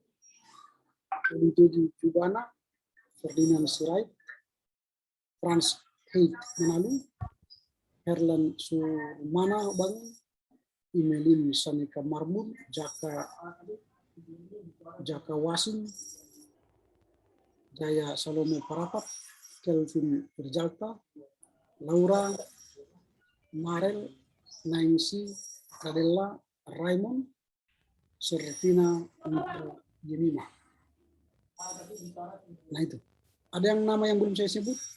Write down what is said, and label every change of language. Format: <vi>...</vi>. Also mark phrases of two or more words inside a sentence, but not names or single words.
<id>Eli Jubana, Ferdinand Sirait, Frans Heid Menalu, Herlan Sumana Bangun, Imelin Sanika Marmur, Jaka Wasin, Jaya Salome Parapat, Kelvin Perjalta, Laura, Marel, Nancy, Adela, Raymond, Sertina, untuk Jemima. Nah itu. Ada yang nama yang belum saya sebut?</id>